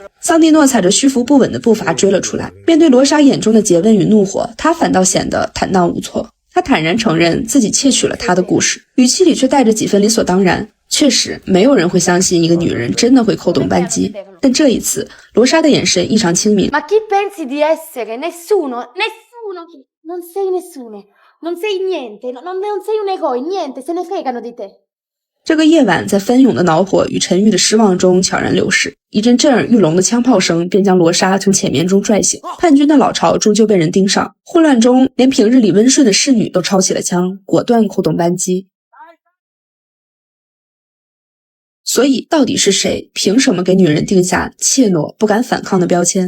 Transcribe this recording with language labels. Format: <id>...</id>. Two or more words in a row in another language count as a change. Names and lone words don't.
<zh>桑蒂诺踩着虚浮不稳的步伐追了出来，面对罗莎眼中的诘问与怒火，他反倒显得坦荡无措。他坦然承认自己窃取了他的故事，语气里却带着几分理所当然。确实，没有人会相信一个女人真的会扣动扳机，但这一次，罗莎的眼神异常清明。</zh> <it>Ma chi pensi di essere? Nessuno, non sei nessuno, non sei niente, non sei un eroe, niente, se ne fregano di te.</it> <zh>这个夜晚在翻涌的恼火与沉郁的失望中悄然流逝，一阵震耳欲聋的枪炮声便将罗莎从浅眠中拽醒。叛军的老巢终究被人盯上，混乱中连平日里温顺的侍女都抄起了枪，果断扣动扳机。所以到底是谁凭什么给女人定下怯懦不敢反抗的标签？</zh>